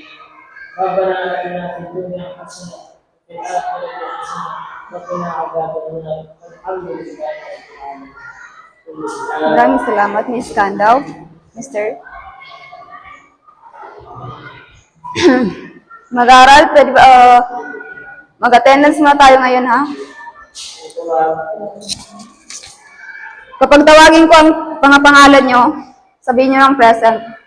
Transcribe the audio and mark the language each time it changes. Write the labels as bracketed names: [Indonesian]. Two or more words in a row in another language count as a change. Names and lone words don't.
[Arabic] ربنا اتنا في الدنيا حسنه وفي الاخره حسنه وقنا عذاب النار. الحمد لله رب العالمين. [Filipino] Maraming salamat, Miss Kandaw. Mr. Mag-aaral, pwede ba, mag-attendance muna tayo ngayon, ha? Kapag tawagin ko ang pangalan nyo, sabihin nyo ng present.